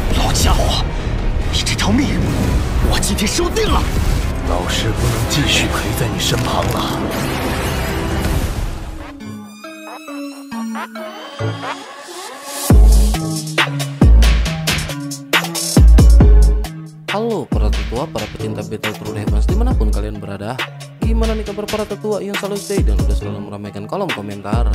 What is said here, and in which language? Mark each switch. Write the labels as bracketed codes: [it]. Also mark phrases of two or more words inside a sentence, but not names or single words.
[zh] 家伙，你这条命，我今天收定了。老师不能继续陪在你身旁了。 [id] Halo para tetua, para pecinta Battle True Heavens dimanapun kalian berada. Gimana nih kabar para tetua yang selalu stay dan udah selalu meramaikan kolom komentar?